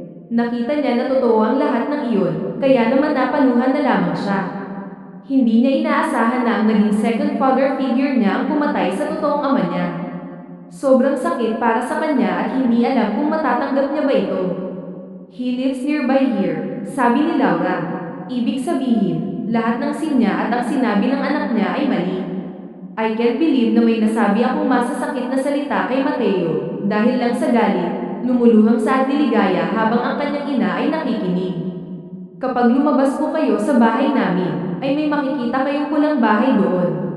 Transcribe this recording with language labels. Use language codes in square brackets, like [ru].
[tl] Nakita niya na totoo ang lahat ng iyon, kaya naman napaluhan na lamang siya. Hindi niya inaasahan na ang naging second father figure niya ang pumatay sa totoong ama niya. Sobrang sakit para sa kanya at hindi alam kung matatanggap niya ba ito. [en] He lives nearby here, [tl] sabi ni Laura. Ibig sabihin, lahat ng scene niya at ang sinabi ng anak niya ay mali. [en] I can't believe [tl] na may nasabi akong masasakit na salita kay Mateo, dahil lang sa galit, lumuluhang saad ni Ligaya habang ang kanyang ina ay nakikinig. Kapag lumabas po kayo sa bahay namin, ay may makikita kayong pulang bahay doon.